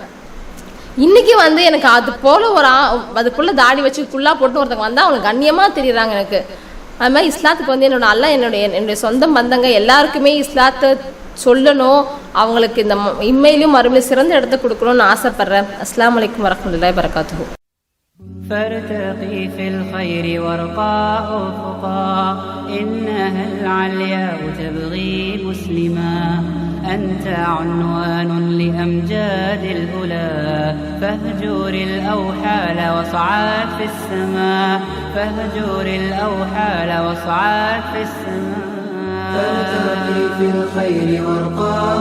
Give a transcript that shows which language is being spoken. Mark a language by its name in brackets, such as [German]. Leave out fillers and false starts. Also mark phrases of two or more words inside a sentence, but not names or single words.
[Tamil] இன்னைக்கு வந்து எனக்கு அது போல அதுக்குள்ள தாடி வச்சு ஃபுல்லா போட்டு ஒருத்தவங்க வந்தா அவங்க கண்ணியமா தெரியுறாங்க எனக்கு. அது மாதிரி இஸ்லாத்துக்கு வந்து என்னுடைய சொந்த பந்தங்க எல்லாருக்குமே இஸ்லாத்தை சொல்லணும், அவங்களுக்கு இந்த இம்மையிலும் மறுமையிலும் சிறந்த இடத்த கொடுக்கணும்னு ஆசைப்படுறேன். [Arabic] السلام عليكم ورحمة الله وبركاته. فارتقي في الخير وارقى أفقا إنها العلياء تبغي مسلما أنت عنوان لأمجاد الأولى فاهجر الأوحال واصعد في السماء فاهجر الأوحال واصعد في السماء فارتقي في الخير وارقى